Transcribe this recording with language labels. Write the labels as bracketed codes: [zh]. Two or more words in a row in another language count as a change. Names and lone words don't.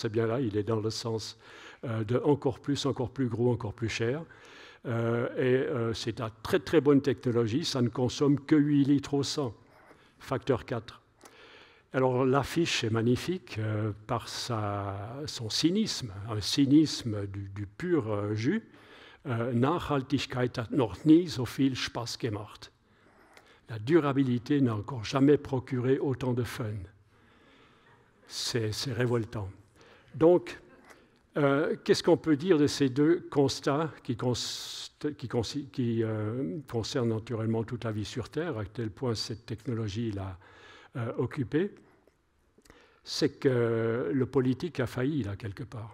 [fr] Eh bien là, il est dans le sens de encore plus gros, encore plus cher. C'est une très très bonne technologie, ça ne consomme que 8 litres au 100, facteur 4. Alors l'affiche est magnifique par son cynisme, un cynisme du pur jus. [de] Nachhaltigkeit hat noch nie so viel Spaß gemacht. [fr] La durabilité n'a encore jamais procuré autant de fun. C'est révoltant. Donc, qu'est-ce qu'on peut dire de ces deux constats qui concernent naturellement toute la vie sur Terre, à quel point cette technologie l'a occupé, c'est que le politique a failli là quelque part.